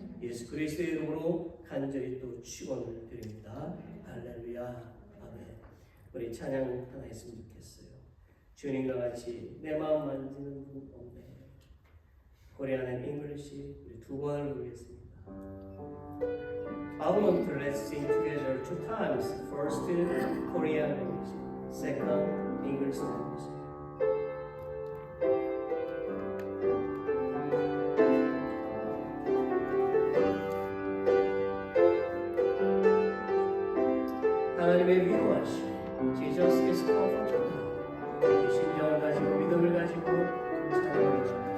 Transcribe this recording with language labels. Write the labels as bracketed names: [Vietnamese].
[Korean] 예수 그리스도의 이름으로 간절히 또 축원을 드립니다. 할렐루야. 아멘. 우리 찬양 하나 했으면 좋겠어요. 주님과 같이 내 마음 만지는 분 없네. 코리안 앤 잉글리시 우리 두 번을 부르겠습니다. [English] I want to let's sing together 2 times. First Korean language, second English language. [Korean] 하나님의 위로하심, [English] Jesus is comfortable. [Korean] 이 심정을 가지고 믿음을 가지고 찬양을 해주십시오.